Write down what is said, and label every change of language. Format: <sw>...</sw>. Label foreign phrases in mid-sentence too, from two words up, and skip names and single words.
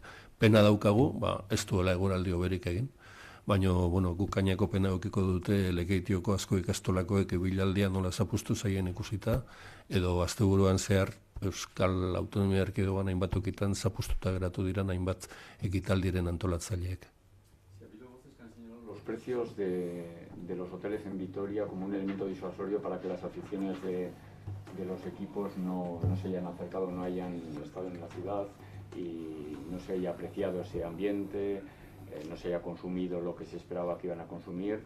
<eu>Pena daukagu, ez duela eguraldi hoberik egin, baina guk gaineko pena eukiko dute Lekeitioko asko ikastolakoek Ibilaldia nola zapustu zaien ikusita, edo asteburuan zehar Euskal Autonomia Erkidegoan hainbat tokitan zapustuta geratu diren hainbat ekitaldiren antolatzaileek.</eu> <es>Ha habido voces que han señalado los precios de los hoteles en Vitoria como un elemento disuasorio para que las aficiones de los equipos no se hayan acercado, no hayan estado en la ciudad y no se haya apreciado ese ambiente, no se haya consumido lo que se esperaba que iban a consumir.</es>